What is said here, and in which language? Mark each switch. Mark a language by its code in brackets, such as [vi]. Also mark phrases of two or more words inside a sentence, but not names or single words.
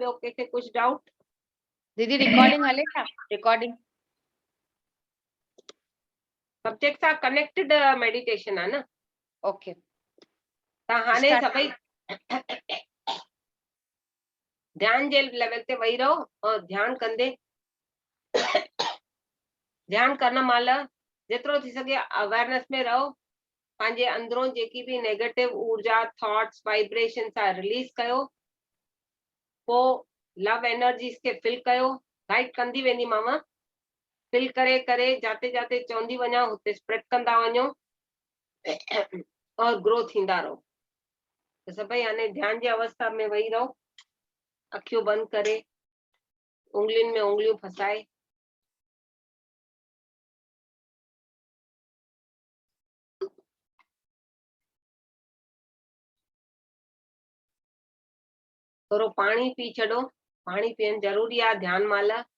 [sd] ॿियो कंहिंखे कुझु डाउट? दीदी रिकॉर्डिंग हले छा? रिकॉर्डिंग सब्जेक्ट सां [en] connected meditation [sd] आहे न। ओके, तव्हां हाणे [en] Start. [sd] सभई ध्यान जे लेवल ते वेही रहो और ध्यान कंदे, ध्यान करण महिल जेतिरो थी सघे अवेयरनेस में रहो, पंहिंजे अंदरों जेकी बि नेगेटिव ऊर्जा [en] thoughts vibration [sd] सां रिलीज कयो, पोइ [en] love energies [sd] खे फिल कयो, गाइड कंदी वेंदी मामा, फिल करे करे [hi] जाते जाते [sd] चवंदी वञा हुते स्प्रेड कंदा वञो और ग्रो थींदा रहो। त सभई हाणे ध्यान जी अवस्था में वेही रहो, अखियूं बंदि करे, उंगलियुनि में उंगलियूं फसाए, थोरो पाणी पी छॾो, पाणी पीअण ज़रूरी आहे ध्यान महिल।